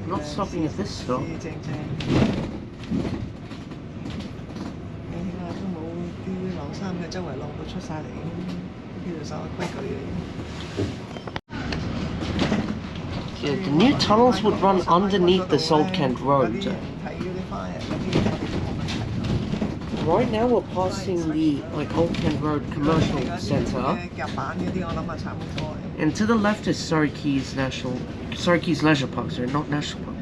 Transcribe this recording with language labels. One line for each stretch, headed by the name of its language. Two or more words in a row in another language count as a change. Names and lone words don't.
English: stopping at this stop.
Cantonese: 正正。你起碼都冇啲晾衫嘅周圍晾到出晒嚟，呢度守下規矩嘅。
English: Yeah, the new tunnels would run underneath this old Kent Road. Right now we're passing the Old Kent Road Commercial Centre, and to the left is Surrey Quays Leisure Park. Sorry, not National Park.